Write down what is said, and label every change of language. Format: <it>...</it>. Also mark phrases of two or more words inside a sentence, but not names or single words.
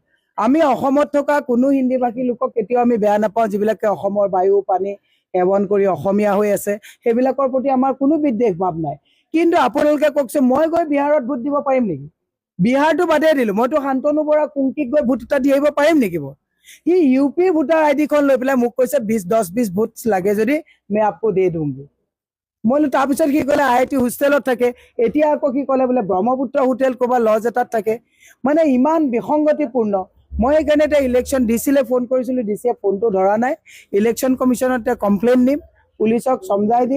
<as>আমি অসমত থকা কোনো হিন্দী ভাষী লোকক কেতিয়াও আমি বেয়া নাপাওঁ, যিবিলাকে অসমৰ বায়ু পানী সেৱন কৰি অসমীয়া হৈ আছে, সেইবিলাকৰ প্ৰতি আমাৰ কোনো বিদ্বেষ ভাৱ নাই। কিন্তু আপোনালোকে কওকচোন, মই গৈ বিহাৰত ভোট দিব পাৰিম নেকি। বিহাৰটো বাদে দিলো, মইতো শান্তনু বৰা কুংকিক গৈ ভোট এটা দি আহিব পাৰিম নেকি। সি UP ভোটাৰ ID খন লৈ পেলাই মোক কৈছে 10-20 ভোট লাগে যদি</as> <hi>मैं आपको दे दूंगी।</hi> <as>মই তাৰপিছত কি ক'লে IIT হোষ্টেলত থাকে, এতিয়া আকৌ কি ক'লে বোলে ব্ৰহ্মপুত্ৰ হোটেল ক'বা লজ এটাত থাকে। মানে ইমান বিসংগতিপূৰ্ণ। মই সেইকাৰণে এটা</as> <en>election DC</en> <as>ফোন কৰিছিলো, ডিচিয়ে ফোনটো ধৰা নাই।</as> <en>election commission</en> <as>কমপ্লেইন দিম, পুলিচক সমজাই দিম।</as>